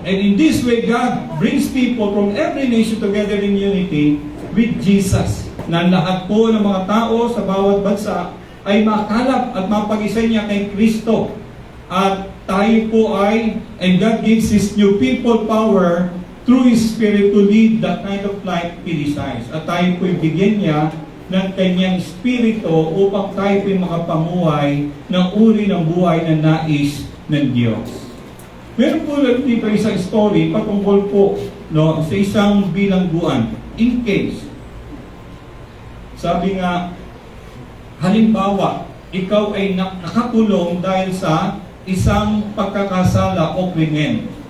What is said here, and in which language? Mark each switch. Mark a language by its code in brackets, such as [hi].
[en] And in this way, God brings people from every nation together in unity with Jesus. [tl] Na lahat po ng mga tao sa bawat bansa ay makalap at mapag-isa niya kay Kristo. At tayo po ay, [en] and God gives His new people power through His Spirit to lead the kind of life He desires. [tl] At tayo po ibigyan niya ng kanyang espiritu upang tayo po'y makapamuhay ng uri ng buhay na nais ng Diyos. Meron po dito isang story patungkol po sa isang bilangguan. [en] In case, [tl] sabi nga, halimbawa, ikaw ay nakakulong dahil sa isang pagkakasala o krimen.